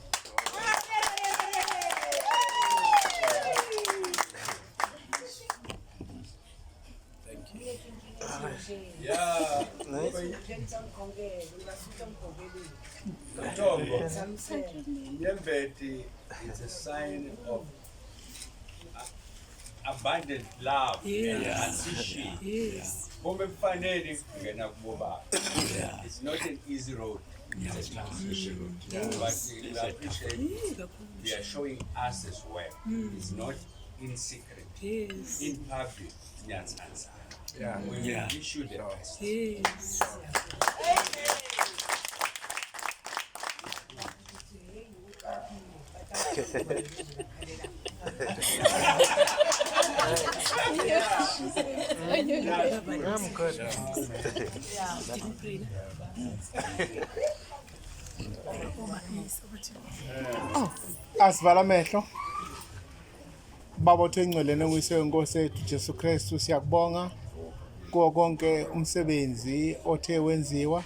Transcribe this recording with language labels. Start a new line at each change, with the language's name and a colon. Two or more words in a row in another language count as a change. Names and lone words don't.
English: Yeah. Tongo. Yembeti is a sign of abundant love and Yes. transition. Yes.
Swati: Kome kufanele kungena kubo baba.
English: It's not an easy road. It's a transition road. But we appreciate they are showing us as well. It's not in secret. Yes. In public, nyatshanza. We wish you the best. Yes. I'm good.
Swati: Asivala amehlo. Baba othe ingcelene nguyise wenkosi yethu Jesu Kristu siyakubonga kuwo konke umsebenzi othe wenziwa.